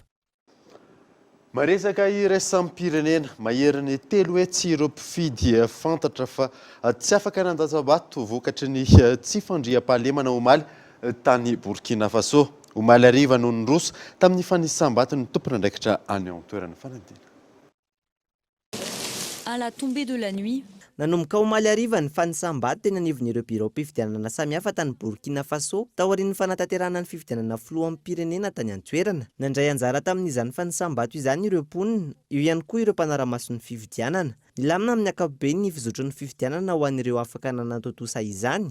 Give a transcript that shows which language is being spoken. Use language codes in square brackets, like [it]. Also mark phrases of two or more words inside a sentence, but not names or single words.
[mg] Maresaka iraisam-pirenena maherin'ny 3 hoe tsy ireo mpifidy fantatra fa tsy afaka nandasabato vokatry ny tsy fandriam-pahalemana omaly tany Burkina Faso. Omaly ariva noho ny roso tamin'ny fanisam-bato ny tompon'andraikitra any amin'ny toerana fanadina. [fr] À la tombée de la nuit, [mg] nanomboka omaly ariva ny fanisam-bato teny anivon'ireo birao mpifidianana samihafa tany Burkina Faso taorian'ny fanatanterahana ny fifidianana filoha amin'ny pirenena tany an-toerana. Nandray anjara tamin'izany fanisam-bato izany ireo mponina, io ihany koa ireo mpanara-mason'ny fifidianana. Nilamina amin'ny ankapobeny ny fizotron'ny fifidianana ho an'ireo afaka nanatotosa izany.